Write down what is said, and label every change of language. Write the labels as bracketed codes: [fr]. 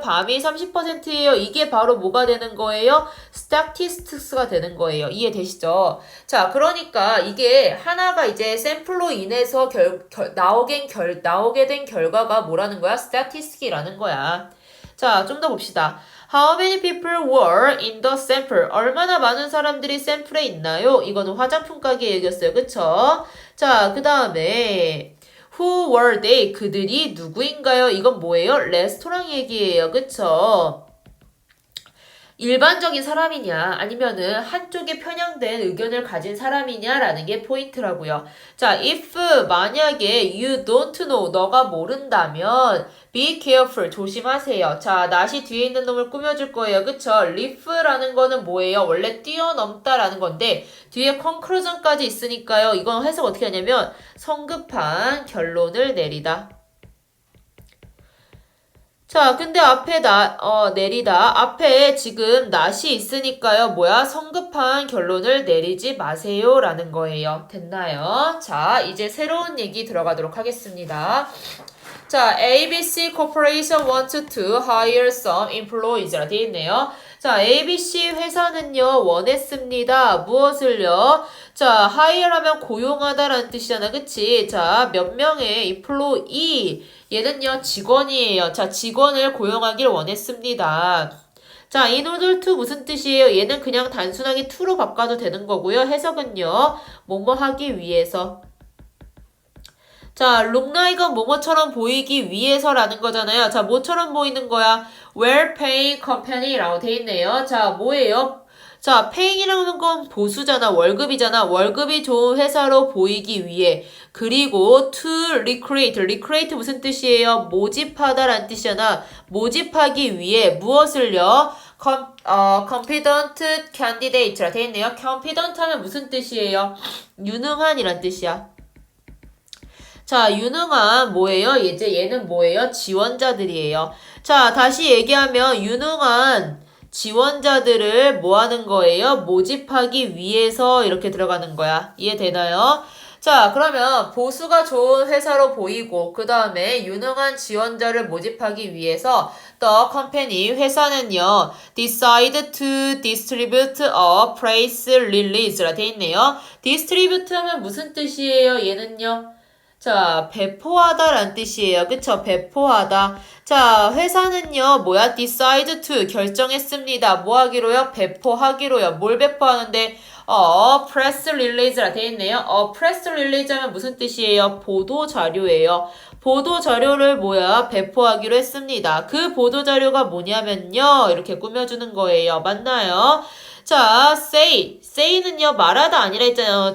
[ko] 밤이 30%예요. 이게 바로 뭐가 되는 거예요? 스태티스틱스가 되는 거예요. 이해되시죠? 자, 그러니까 이게 하나가 이제 샘플로 인해서 나오게 된 결과가 뭐라는 거야? 스태티스틱이라는 거야. 자, 좀 더 봅시다. [en] How many people were in the sample? [ko] 얼마나 많은 사람들이 샘플에 있나요? 이거는 화장품 가게 얘기였어요. 그쵸? 자, 그 다음에 [en] Who were they? [ko] 그들이 누구인가요? 이건 뭐예요? 레스토랑 얘기예요. 그쵸? 일반적인 사람이냐 아니면은 한쪽에 편향된 의견을 가진 사람이냐라는 게 포인트라고요. [en] 자, if [ko] 만약에 [en] you don't know [ko] 너가 모른다면 [en] be careful [ko] 조심하세요. 자, 낫이 뒤에 있는 놈을 꾸며줄 거예요. 그쵸? leaf라는 거는 뭐예요? 원래 뛰어넘다라는 건데 뒤에 conclusion까지 있으니까요. 이건 해석 어떻게 하냐면 성급한 결론을 내리다. 자, 근데 앞에 내리다. 앞에 지금 낫이 있으니까요. 성급한 결론을 내리지 마세요. 라는 거예요. 됐나요? 자, 이제 새로운 얘기 들어가도록 하겠습니다. [en] 자, ABC Corporation wants to hire some employees라 [ko] 되어 있네요. 자, ABC 회사는요, 원했습니다. 무엇을요? 자, hire하면 고용하다라는 뜻이잖아. 그치? 자, 몇 명의 employee. 얘는요, 직원이에요. 자, 직원을 고용하길 원했습니다. 자, in order to 무슨 뜻이에요? 얘는 그냥 단순하게 to로 바꿔도 되는 거고요. 해석은요, 뭐뭐 하기 위해서. 자, look like은 뭐뭐처럼 보이기 위해서라는 거잖아요. 자, 뭐처럼 보이는 거야? well-paying company라고 돼 있네요. 자, 뭐예요? 자, paying이라는 건 보수잖아. 월급이잖아. 월급이 좋은 회사로 보이기 위해. 그리고 to recruit. recruit 무슨 뜻이에요? 모집하다라는 뜻이잖아. 모집하기 위해 무엇을요? competent candidate라 돼 있네요. competent 하면 무슨 뜻이에요? 유능한이란 뜻이야. 자, 유능한 뭐예요? 이제 얘는 뭐예요? 지원자들이에요. 자, 다시 얘기하면 유능한 지원자들을 뭐 하는 거예요? 모집하기 위해서 이렇게 들어가는 거야. 이해되나요? 자, 그러면 보수가 좋은 회사로 보이고 그 다음에 유능한 지원자를 모집하기 위해서 the company 회사는요 [en] decide to distribute a press release [ko] 라 돼 있네요. distribute 하면 무슨 뜻이에요? 얘는요? 자, 배포하다란 뜻이에요. 그쵸? 배포하다. 자, 회사는요, 뭐야? decide to 결정했습니다. 뭐 하기로요? 배포하기로요. 뭘 배포하는데? press release라 되어 있네요. press release 하면 무슨 뜻이에요? 보도 자료예요. 보도 자료를 뭐야? 배포하기로 했습니다. 그 보도 자료가 뭐냐면요. 이렇게 꾸며주는 거예요. 맞나요? 자, say는요, 말하다 아니라 했잖아요.